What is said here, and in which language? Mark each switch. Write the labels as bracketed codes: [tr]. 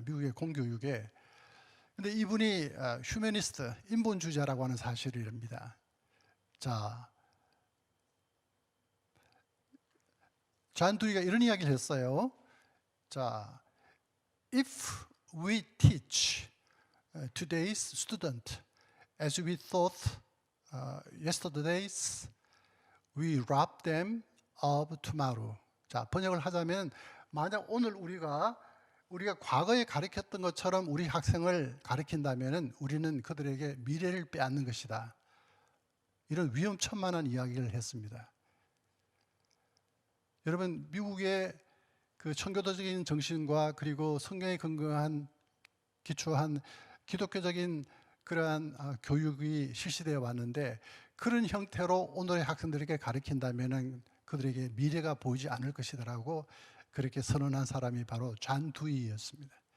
[ko] 미국의 공교육에. 근데 이분이 휴머니스트, 인본주의자라고 하는 사실입니다. 자, 존 두이가 이런 이야기를 했어요. [en] 자, if we teach today's student as we thought yesterday's, we rob them of tomorrow. [ko] 자, 번역을 하자면 만약 오늘 우리가 과거에 가르쳤던 것처럼 우리 학생을 가르친다면 우리는 그들에게 미래를 빼앗는 것이다. 이런 위험천만한 이야기를 했습니다. 여러분, 미국의 그 청교도적인 정신과 그리고 성경에 근거한 기초한 기독교적인 그러한 교육이 실시되어 왔는데 그런 형태로 오늘의 학생들에게 가르친다면 그들에게 미래가 보이지 않을 것이다라고 그렇게 선언한 사람이 바로 존 두이였습니다.